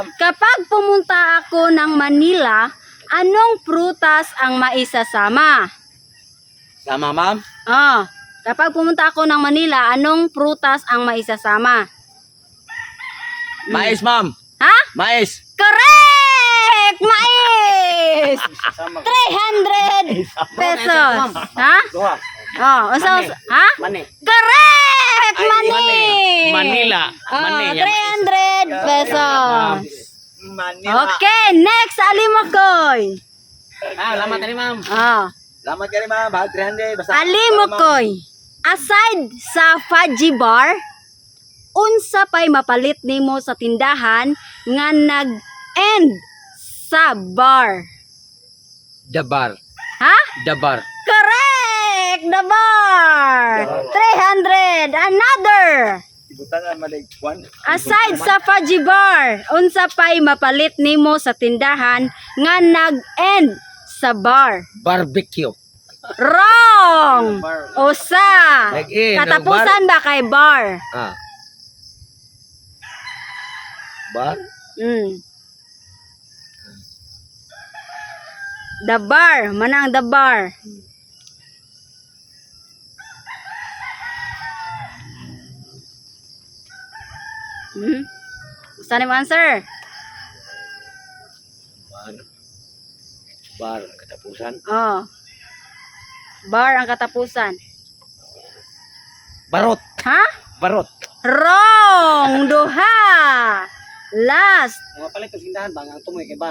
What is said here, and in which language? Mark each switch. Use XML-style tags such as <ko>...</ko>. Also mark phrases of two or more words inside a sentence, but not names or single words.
<tl>Kapag pumunta ako ng Manila, anong prutas ang maisasama? Sama, ma'am. Oh, kapag pumunta ako ng Manila, anong prutas ang maisasama? Mais, ma'am. Ha? Mais.</tl> <en>Correct!</en> <tl>Mais! 300 pesos. Ha?</tl> <ceb>Duha. Oh, usa, ha? Mani.</ceb> <en>Correct! Mani!</en> <ceb>Manila. Oh, Mani. 300 pesos. Manila.</ceb> <en>Okay, next, Alimokoy.</en> <ceb>Lamat ni ma'am. Oh, Lamat ka ni ma'am. Bahag 300. Basta. Alimokoy. Aside sa fudgy bar, unsa pay mapalit nimo sa tindahan nga nag-end sa bar?</ceb> <en>The bar. Ha? The bar. Correct! The bar! 300! Another!</en> <ceb>Ibutangan malig. One. Aside sa fudgy bar, unsa pay mapalit nimo sa tindahan nga nag-end sa bar? Barbecue. Wrong! Usa! Nag-end, Katapusan ba kay bar? Ah. Bar?</ceb> <en>The bar, manang the bar.</en> <ceb>Gusto niyo answer? Bar. Bar. Katapusan. Oh. Bar ang katapusan. Barot. Ha? Barot. Wrong! Duha! Last. Mga palit ng sindahan ba? Ang tumoy kay bar.</ceb>